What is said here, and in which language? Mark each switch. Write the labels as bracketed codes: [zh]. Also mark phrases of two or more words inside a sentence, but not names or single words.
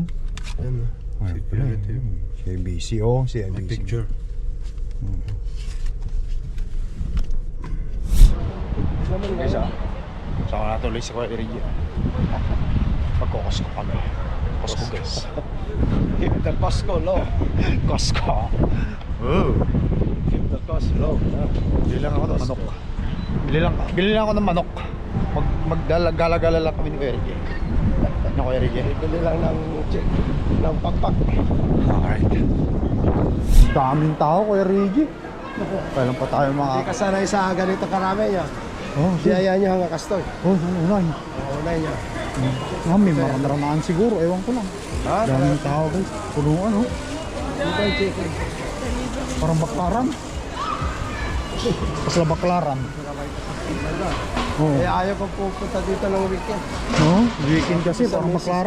[tl] Yan. Ay, Security. Si IBC, oh, si May IBC. picture. Guys, saka natuloy sa Kuya Erigi. Magkukosko kami. Costco guys. [en] Keep the cost go low. [tl] Costco. Oh. [en] Keep the cost low. [tl] Bili lang ako ng manok. Bili lang ako ng manok. Magdala-gala lang kami ni Kuya Erigi. Na Kuya Erigi. Bili lang ng pakpak. Alright. Daming tao Kuya Erigi. Kailan pa tayo mga... Hindi ka sanay sa ganito karami niya. Oh, [ilo] Siyaya niya hanggang kastoy. Oh, unay. Unay niya. [tl] May maranamaan siguro, ewan ko lang. Daming tao guys. Punuan oh. Chicken. Parang baklaran. Pasla baklaran. Oo. Kaya ayaw ko pupunta dito ng weekend. No, weekend kasi parang baklaran.